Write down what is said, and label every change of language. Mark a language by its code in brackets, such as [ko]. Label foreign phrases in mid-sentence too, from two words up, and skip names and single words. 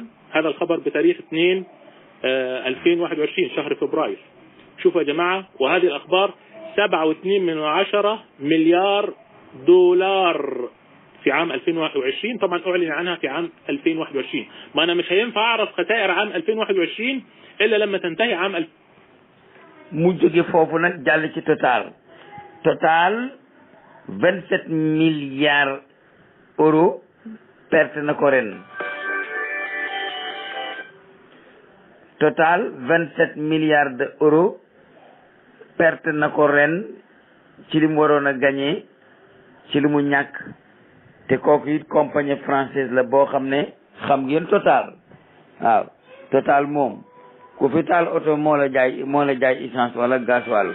[ar] هذا الخبر بتاريخ 2021 شهر فبراير. شوفوا يا جماعة، وهذه الأخبار 7.2 مليار دولار في عام 2021 طبعا أعلن عنها في عام 2021. ما أنا مش هينفع أعرف خسائر عام 2021 إلا لما تنتهي عام [wo] mu jóge foofu nag jàll ci Total 27 [fr] milliards euros perte [wo] na ko ren. Total 27 [fr] milliards d'euros perte [wo] na ko ren ci li mu waroon a gagné ci li mu ñàkk te kooku it [fr] compagnie française [wo] la boo xam ne xam ngeen Total waaw Total moom ku fi taal oto moo la jaay essence wala gasoil.